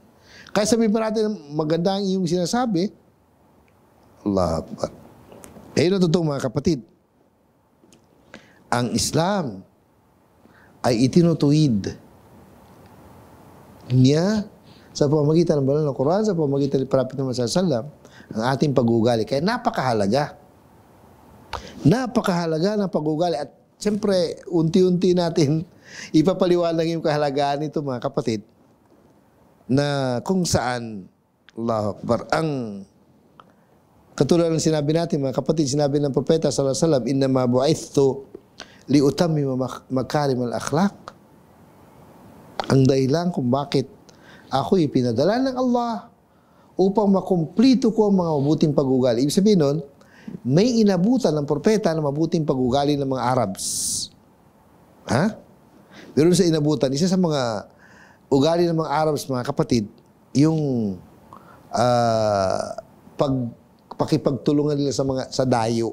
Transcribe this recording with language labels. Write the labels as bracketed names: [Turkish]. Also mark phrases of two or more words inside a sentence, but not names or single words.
[Filipino] Kaya sabihin pa natin, maganda ang iyong sinasabi. [Arabic] الله أكبر. [Filipino] Ayun ang totoo mga kapatid. Ang Islam ay itinutuwid niya sa pamamagitan ng banal na Quran, sa pamamagitan ng Prophet Muhammad [Arabic] صلى الله عليه وسلم, [Filipino] ang ating pag-uugali. Kaya napakahalaga. Napakahalaga ng pag-uugali. At siyempre, unti-unti natin ipapaliwanag yung kahalagaan nito mga kapatid, na kung saan, [Arabic] الله أكبر, [Filipino] ang katulad ng sinabi natin, mga kapatid, sinabi ng propeta [Arabic] صلى الله عليه وسلم, إنما بعثت لأتمم مكارم الأخلاق. [Filipino] Ang dahilan kung bakit ako ipinadala ng Allah upang makumplito ko ang mga mabuting pag-ugali. Ibig sabihin nun, may inabutan ng propeta na mabuting pag-ugali ng mga Arabs. Ha? Pero sa inabutan, isa sa mga ugali ng mga Arabs, mga kapatid, yung pakipagtulungan nila sa dayo.